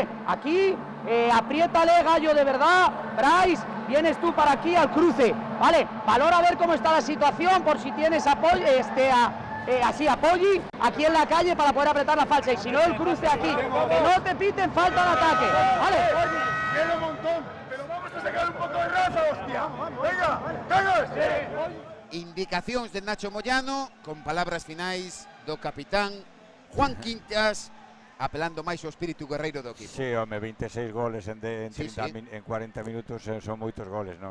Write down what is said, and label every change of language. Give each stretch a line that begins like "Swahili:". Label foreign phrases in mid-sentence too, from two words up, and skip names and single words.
Spanish: Aquí, apriétale, Gallo, de verdad, Bryce, vienes tú para aquí al cruce, ¿vale? Valora a ver cómo está la situación, por si tienes apoyo, así Poggi aquí en la calle para poder apretar la falsa, y si no el cruce aquí, que no te piten falta de ataque, ¿vale? Queda un montón, pero vamos a sacar un poco de raza, hostia. Venga, todos.
Galician: Indicacións de Nacho Moyano, con palabras finais do capitán Juan Quintas, apelando máis ao espírito guerreiro do equipo. Sí, home, 26 goles en 40 minutos son moitos goles, non?